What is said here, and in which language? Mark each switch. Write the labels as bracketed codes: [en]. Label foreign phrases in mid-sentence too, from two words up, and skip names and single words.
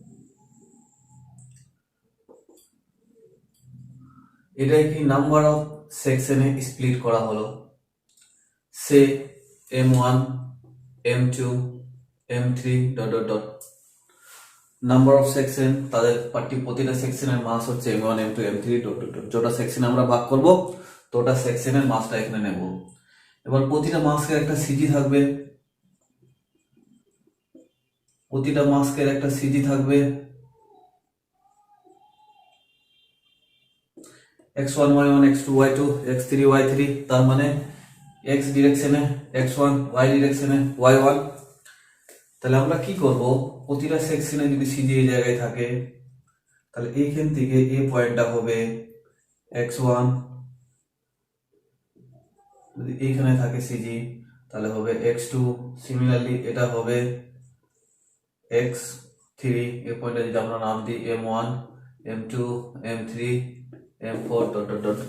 [bn] এটাই কি [en] number of section [bn] স্প্লিট করা হলো, সে M1 M2 M3 [en] dot dot dot [bn] নাম্বার অফ সেকশন, তাদের প্রতিটা সেকশনের মাস হচ্ছে M1 M2 M3 [en] dot dot dot. [bn] যটা সেকশনে আমরা ভাগ করব তোটা সেকশনের মাসটা এখানে নেব। এবার প্রতিটা মাসকে একটা সিজি থাকবে, প্রতিটা মাসকের একটা সিজি থাকবে, x1 y1 x2 y2 x3 y3, তার মানে x ডিরেকশনে x1, y ডিরেকশনে y1। তাহলে আমরা কি করব, প্রতিটা সেকশনে যদি সিজি এই জায়গায় থাকে তাহলে এইখান থেকে এই পয়েন্টটা হবে x1, যদি এইখানে থাকে সিজি তাহলে হবে x2, সিমিলারলি এটা হবে x3, থ্রি, এই পয়েন্টে যদি আমরা নাম দিই M1, M2, M3, M4 [en] dot dot dot.